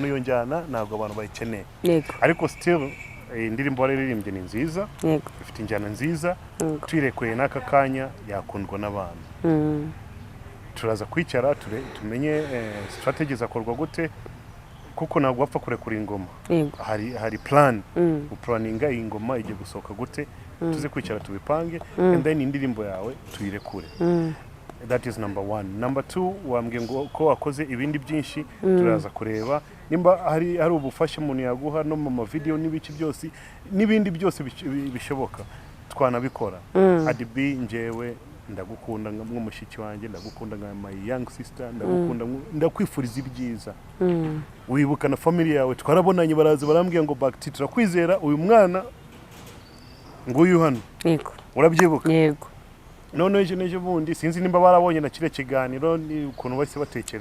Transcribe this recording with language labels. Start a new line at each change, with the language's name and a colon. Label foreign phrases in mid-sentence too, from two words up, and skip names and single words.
Kinyarwanda: yonjyana ntabwo abantu bayikeneye ariko still indirimbo waririmbye ni nziza ifite injyana nziza twirekweye n'aka kanya yakundwa n'abantu turaza kwicara tumenye strategy zakorwa gute kuko ntabwo wapfa kurekura ingoma hari plan uplaninga ingoma igiye gusohoka gute tuze kwicara tubipange
English: and then
Kinyarwanda: indirimbo yawe tuyirekure
English: that is number 1 number 2
Kinyarwanda: wambwiye ngo ko wakoze ibindi byinshi turaza kureba nimba hari ubufasha umuntu yaguha no mu video n'ibiki byose n'ibindi byose bishoboka twanabikora Adibi njewe ndagukunda nk'umushiki wanjye ndagukunda nka
English: my young sister
Kinyarwanda: ndagukunda ndakwifuriza ibyiza wibuka na family yawe twarabonanye baraza barambwiye ngo Bakti turakwizera uyu mwana nguyu hano yego urabyibuka yego none ejo bundi sinzi nimba barabonye na kire kiganiro ni ukuntu bose batekereza